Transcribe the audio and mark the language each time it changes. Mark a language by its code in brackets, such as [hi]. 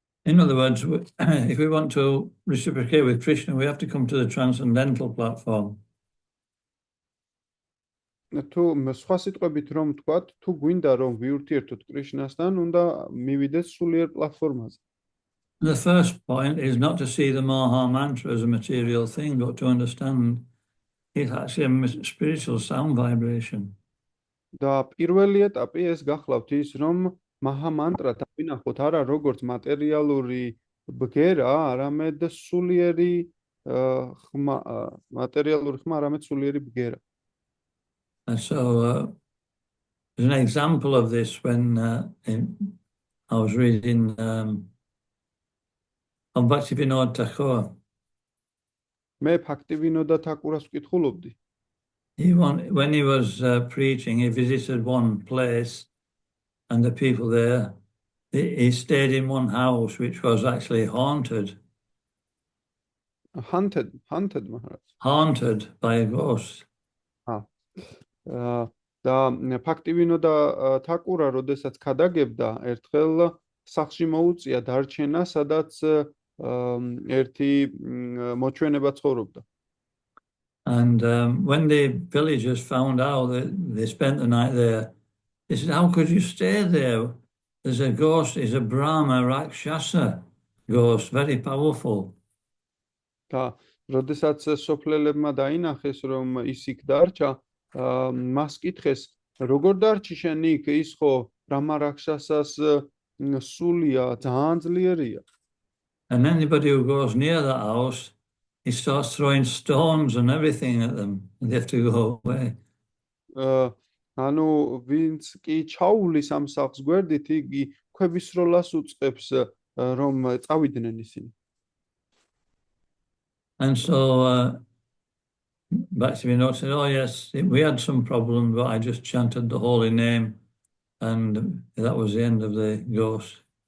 [en] In other words, if we want to reciprocate with Krishna, we have to come to the transcendental platform. [ka] თუ სხვა სიტყვებით რომ ვთქვათ, თუ გვინდა რომ ვიურთიერთოთ კრიშნასთან, უნდა მივიდეთ სულიერ პლატფორმაზე. [en] The first point is not to see the Maha Mantra as a material thing, but to understand it's actually a spiritual sound vibration. [ka] და პირველი ეტაპი ეს გახლავთ ის, რომ მაჰა მანტრა დავინახოთ არა როგორც მატერიალური ბგერა, არამედ სულიერი ხმა, მატერიალური ხმა, არამედ სულიერი ბგერა. [en] And so there's an example of this when I was reading of Bhaktivinoda Thakur. [ka] მე ფაქტივინოდა თაკურას ვკითხულობდი. [en] When he was preaching, he visited one place and the people there, he stayed in one house which was actually haunted. Haunted, Maharaj. Haunted by a ghost. [ka] და ფაქტივინო და თაკურა, როდესაც გადაგებდა, ერთხელ სახლში მოუწია დარჩენა, სადაც ერთი მოჩვენება ცხოვრობდა. [en] And when the villagers found out that they spent the night there, they said, "How could you stay there? There's a ghost, it's a Brahma Rakshasa ghost, very powerful." [ka] და როდესაც სოფლელებმა დაინახეს, რომ ის იქ დარჩა, მას კითხეს, როგორ დარჩი შენ იქ, ის ხო ბრაჰმა რაქშასას სულია, ძალიან ძლიერია. [en] And anybody who goes near that house, he starts throwing stones and everything at them, and they have to go away. [ka] ანუ ვინც კი ჩაუვლის ამ სახლს გვერდით, იგი ქვებისროლას უწყებს, რომ წავიდნენ ისინი. [en] And so Bhaktivinoda said, "Oh yes, we had some problem, but I just chanted the holy name, and that was the end of the ghost."